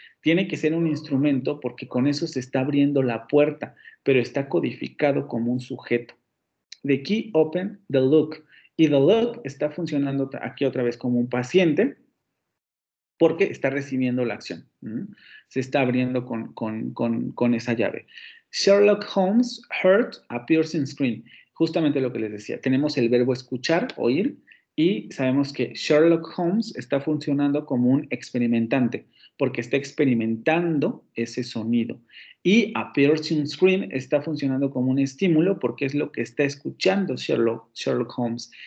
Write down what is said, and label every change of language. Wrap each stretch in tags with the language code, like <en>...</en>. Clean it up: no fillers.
<es>Tiene que ser un instrumento porque con eso se está abriendo la puerta, pero está codificado como un sujeto.</es> <en>The key open the lock.</en> <es>Y the lock está funcionando aquí otra vez como un paciente porque está recibiendo la acción. Se está abriendo con esa llave.</es> <en>Sherlock Holmes heard a piercing scream.</en> <es>Justamente lo que les decía. Tenemos el verbo escuchar, oír, y sabemos que Sherlock Holmes está funcionando como un experimentante, porque está experimentando ese sonido. Y</es> <en>a piercing scream</en> <es>está funcionando como un estímulo, porque es lo que está escuchando Sherlock Holmes.</es>